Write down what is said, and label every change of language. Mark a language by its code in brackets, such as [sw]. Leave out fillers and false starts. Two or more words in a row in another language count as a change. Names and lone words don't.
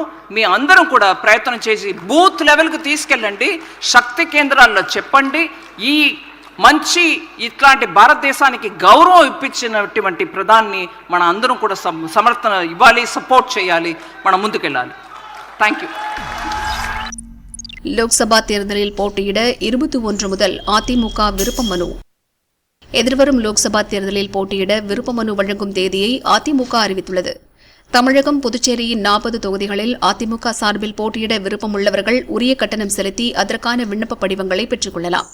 [te] మీ అందరం కూడా ప్రయత్నం చేసి [en] booth level [te] తీసుకెళ్ళండి, శక్తి కేంద్రాల్లో చెప్పండి. ఈ మంచి ఇట్లాంటి భారతదేశానికి గౌరవం ఇప్పించినటువంటి ప్రధాని మన అందరం కూడా సమర్థన ఇవ్వాలి, సపోర్ట్ చేయాలి, మనం ముందుకెళ్ళాలి. [en] thank you. [ta] லோக்சபா தேர்தலில் போட்டியிட 21 முதல் அதிமுக விருப்ப மனு. எதிர்வரும் லோக்சபா தேர்தலில் போட்டியிட விருப்ப மனு வழங்கும் தேதியை அதிமுக அறிவித்துள்ளது. தமிழகம், புதுச்சேரியின் 40 தொகுதிகளில் அதிமுக சார்பில் போட்டியிட விருப்பமுள்ளவர்கள் உரிய கட்டணம் செலுத்தி அதற்கான விண்ணப்ப படிவங்களை பெற்றுக் கொள்ளலாம்.